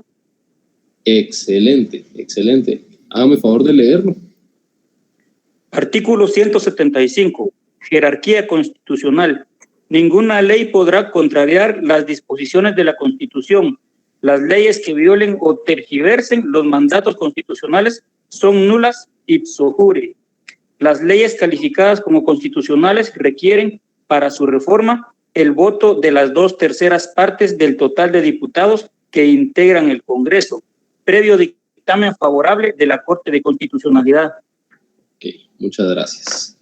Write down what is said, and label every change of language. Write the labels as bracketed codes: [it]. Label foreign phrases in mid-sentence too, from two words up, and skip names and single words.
[es] Excelente, excelente. Hágame favor de leerlo. Artículo 175. Jerarquía constitucional. Ninguna ley podrá contrariar las disposiciones de la Constitución. Las leyes que violen o tergiversen los mandatos constitucionales son nulas [la] ipso jure. [es] Las leyes calificadas como constitucionales requieren para su reforma el voto de las 2/3 partes del total de diputados que integran el Congreso, previo dictamen favorable de la Corte de Constitucionalidad. Ok, muchas gracias.